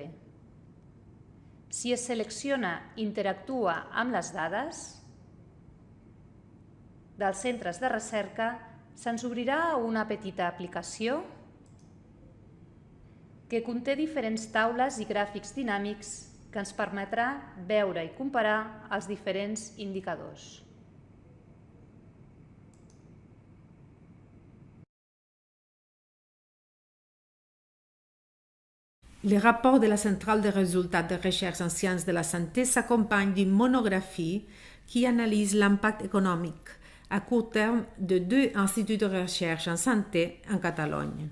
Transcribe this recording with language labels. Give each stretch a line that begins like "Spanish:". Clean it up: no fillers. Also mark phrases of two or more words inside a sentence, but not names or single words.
Catalan: Si es selecciona Interactua amb les dades dels centres de recerca, se'ns obrirà una petita aplicació que conté diferents taules i gràfics dinàmics que ens permetrà veure i comparar els diferents indicadors.
French: Le rapport de la Centrale des résultats de recherche en sciences de la santé s'accompagne d'une monographie qui analyse l'impact économique à court terme de 2 instituts de recherche en santé en Catalogne.